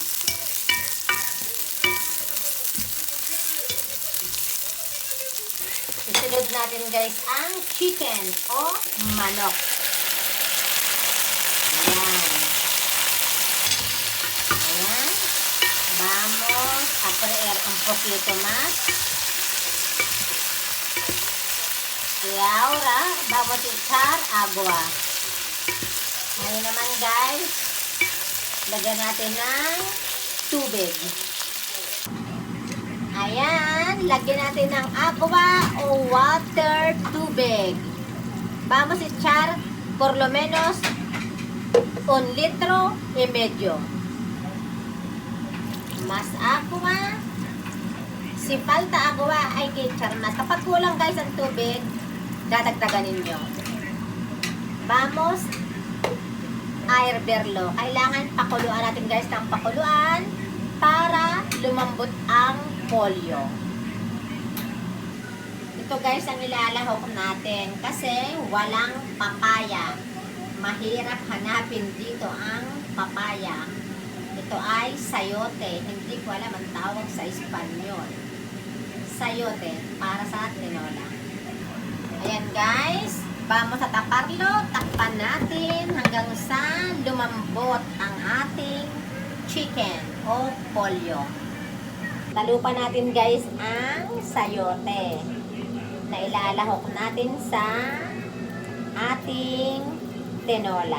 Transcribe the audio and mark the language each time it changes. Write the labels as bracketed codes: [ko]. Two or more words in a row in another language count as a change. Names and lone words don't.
[tl] Isunod natin guys ang chicken o manok. Ayan. Ayan. [es] Vamos a freír un poquito más. Y ahora, vamos a echar agua. [tl] Ngayon naman guys, lagyan natin ng tubig. Ayan, lagyan natin ng agua o water, tubig. [es] Vamos a echar por lo menos 1,5 litro. Mas agua. Si falta agua, ay echar mas. [tl] Kapag kulang guys ang tubig, dadagdagan ninyo. [es] Vamos a hervirlo. [tl] Kailangan pakuluan natin guys ng pakuluan para lumambot ang pollo. Ito guys ang ilalahok natin kasi walang papaya. Mahirap hanapin dito ang papaya. Ito ay sayote. Hindi ko alam ang tawag sa Espanyol. Sayote para sa tinola. Ayan guys, [es] vamos a taparlo, [tl] takpan natin hanggang sa lumambot ang ating chicken o pollo. Talupan natin guys ang sayote na ilalahok natin sa ating tinola.